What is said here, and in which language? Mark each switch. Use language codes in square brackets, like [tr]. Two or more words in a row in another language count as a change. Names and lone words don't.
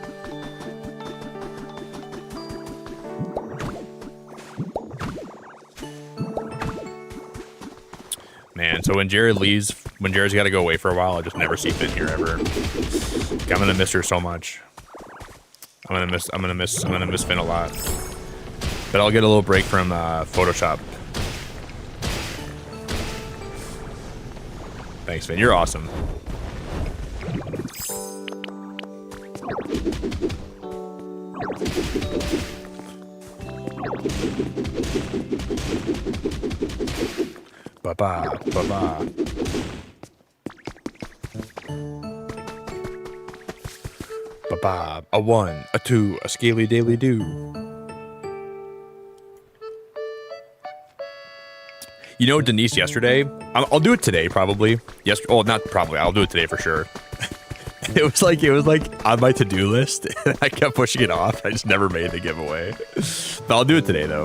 [en] Man, so when Jared leaves, when Jared's got to go away for a while, I just never see Finn here ever. I'm gonna miss her so much. I'm gonna miss Finn a lot. But I'll get a little break from Photoshop. Thanks, Finn. You're awesome. Ba-ba, ba-ba. Ba-ba. A 1, a 2, a scaly daily do. You know, Denise, yesterday, I'll do it today, probably. Yes, oh, not probably. I'll do it today for sure. It was like on my to-do list, and I kept pushing it off. I just never made the giveaway. But I'll do it today, though.